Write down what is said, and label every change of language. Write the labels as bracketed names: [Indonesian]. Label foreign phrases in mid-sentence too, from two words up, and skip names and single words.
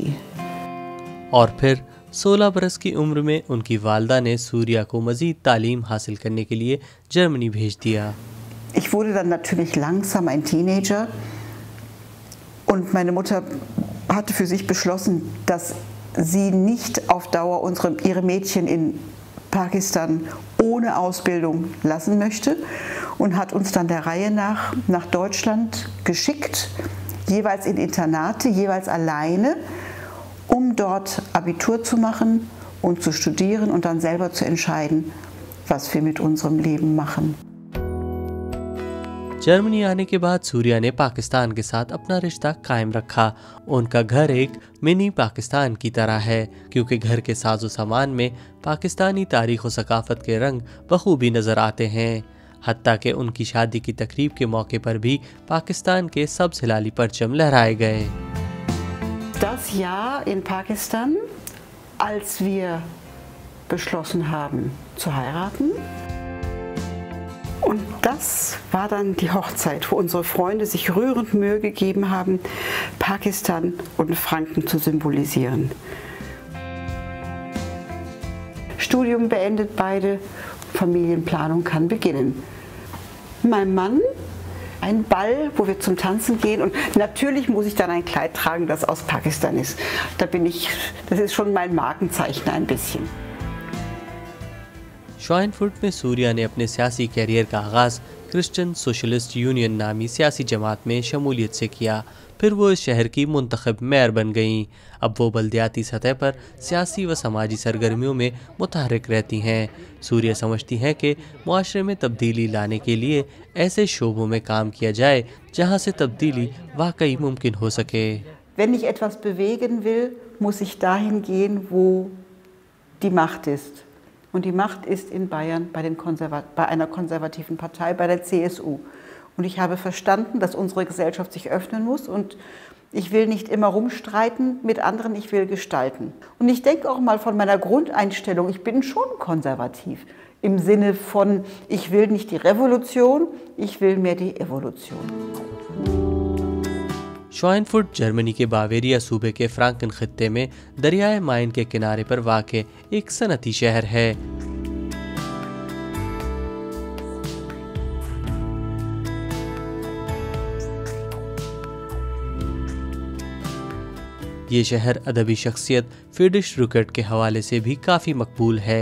[Urdu] اور پھر 16 برس کی عمر میں ان کی والدہ نے ثریا کو مزید تعلیم حاصل کرنے کے لیے جرمنی بھیج دیا. [German] Ich wurde dann natürlich langsam ein Teenager und meine Mutter hatte für sich beschlossen, dass sie nicht auf Dauer ihre Mädchen in Pakistan ohne Ausbildung lassen möchte und hat uns dann der Reihe nach Deutschland geschickt, jeweils in Internate, jeweils alleine, um dort Abitur zu machen und zu studieren und dann selber zu entscheiden, was wir mit unserem Leben machen. [Urdu] جرمنی آنے کے بعد ثریا نے پاکستان کے ساتھ اپنا رشتہ قائم رکھا. ان کا گھر ایک منی پاکستان کی طرح ہے کیونکہ گھر کے ساز و سامان میں پاکستانی تاریخ اور ثقافت کے رنگ بخوبی نظر آتے ہیں. حتیٰ کہ ان کی شادی کی تقریب کے موقع پر بھی پاکستان کے سبز ہلالی پرچم لہرائے گئے. [German] Das Jahr in Pakistan, als wir beschlossen haben zu heiraten. Und das war dann die Hochzeit, wo unsere Freunde sich rührend Mühe gegeben haben, Pakistan und Franken zu symbolisieren. Studium beendet beide, Familienplanung kann beginnen. Mein Mann, ein Ball, wo wir zum Tanzen gehen und natürlich muss ich dann ein Kleid tragen, das aus Pakistan ist. Das ist schon mein Markenzeichen ein bisschen. [Urdu] شوائنفٹ میں ثریا نے اپنے سیاسی کیریئر کا آغاز کرسچن سوشلسٹ یونین نامی سیاسی جماعت میں شمولیت سے کیا. پھر وہ اس شہر کی منتخب میئر بن گئیں۔ اب وہ بلدیاتی سطح پر سیاسی و سماجی سرگرمیوں میں متحرک رہتی ہیں. ثریا سمجھتی ہیں کہ معاشرے میں تبدیلی لانے کے لیے ایسے شعبوں میں کام کیا جائے جہاں سے تبدیلی واقعی ممکن ہو سکے. [German] Wenn ich etwas bewegen will, muss ich dahin gehen, wo die Macht ist. Und die Macht ist in Bayern bei einer konservativen Partei, bei der CSU. Und ich habe verstanden, dass unsere Gesellschaft sich öffnen muss und Ich will nicht immer rumstreiten mit anderen, ich will gestalten. Und ich denke auch mal von meiner Grundeinstellung, ich bin schon konservativ. Im Sinne von, ich will nicht die Revolution, ich will mehr die Evolution. [Urdu] شوائنفٹ جرمنی کے باویریا صوبے کے فرانکن خطے میں دریائے مائن کے کنارے پر واقع ایک صنعتی شہر ہے. یہ شہر ادبی شخصیت فریڈرش رکرٹ کے حوالے سے بھی کافی مقبول ہے.